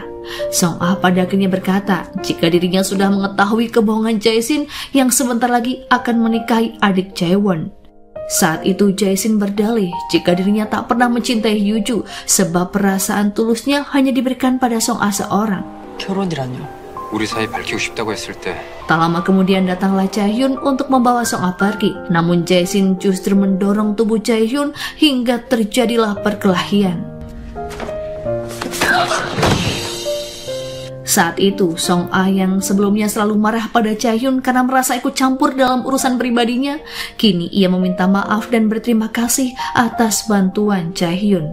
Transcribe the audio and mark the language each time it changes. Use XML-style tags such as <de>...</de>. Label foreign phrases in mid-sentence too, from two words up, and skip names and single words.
<id>Song Ah pada akhirnya berkata jika dirinya sudah mengetahui kebohongan Jae-shin yang sebentar lagi akan menikahi adik Jae-won. Saat itu Jae-shin berdalih jika dirinya tak pernah mencintai Yuju sebab perasaan tulusnya hanya diberikan pada Song Ah seorang.</id> <ko>결혼이란요. 우리 사이 밝히고 싶다고 했을 때</ko> <id>Tak lama kemudian datanglah Jae-hyun untuk membawa Song Ah pergi. Namun Jae-shin justru mendorong tubuh Jae-hyun hingga terjadilah perkelahian. Saat itu Song Ah yang sebelumnya selalu marah pada Jae-hyun karena merasa ikut campur dalam urusan pribadinya, kini ia meminta maaf dan berterima kasih atas bantuan Jae-hyun.</id>